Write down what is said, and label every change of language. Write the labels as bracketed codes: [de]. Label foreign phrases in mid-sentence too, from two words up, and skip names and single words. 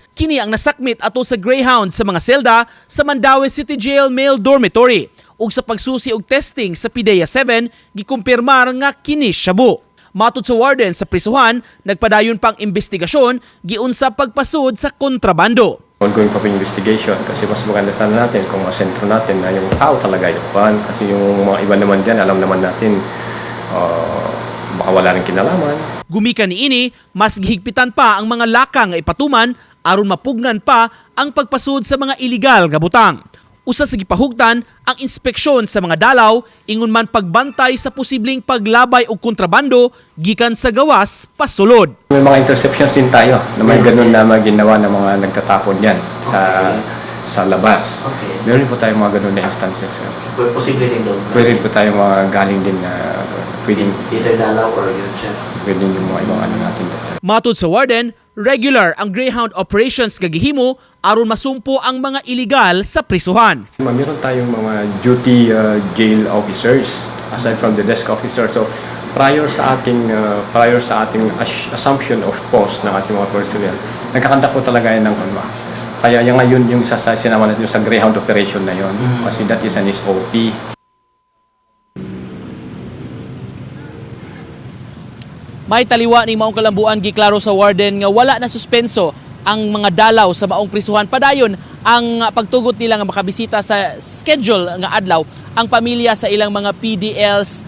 [ceb] Kini ang nasakmit ato sa Greyhound sa mga selda sa Mandawi City Jail Male Dormitory. Ug sa pagsusi og testing sa PIDEA 7, gikumpirmar nga kini shabu. Matod sa warden sa prisuhan, nagpadayon pang investigasyon giun sa pagpasud sa kontrabando. [tl] Ongoing pa investigation kasi mas maganda sana natin kung masentro natin na yung tao talaga yung pan. Kasi yung mga iba naman dyan, alam naman natin baka wala rin kinalaman. [ceb] Gumikan niini, mas gihigpitan pa ang mga laka nga ipatuman aron mapugnan pa ang pagpasud sa mga iligal nga butang. Usa sa gipahugtan ang inspeksyon sa mga dalaw, ingon man pagbantay sa posibleng paglabay o kontrabando gikan sa gawas pasulod. [tl] May mga interceptions din tayo na may ganun na ginawa ng mga nagtatapon yan sa labas. Okay. Meron po tayong mga ganun na instances. Posible din doon. Pwede po tayong mga galing din na pwedeng Either dalaw or yun siya. yung mga ibang ano natin. [ceb] Matod sa warden, regular ang Greyhound operations gagihimo aron masumpo ang mga iligal sa prisuhan. [tl] Meron tayong mga [en] duty jail officers aside from the desk officer. [tl] So prior sa ating [en] assumption of post [tl] ng ating mga personnel, nagkakanta po talaga yan ng ano. Kaya yung ngayon yung sinama natin yung sa Greyhound operation na yon kasi [en] that is an SOP. [ceb] May taliwa ni maong kalambuan giklaro sa warden nga wala na suspenso ang mga dalaw sa maong prisuhan. Padayon ang pagtugot nila nga makabisita sa schedule nga adlaw ang pamilya sa ilang mga PDLs.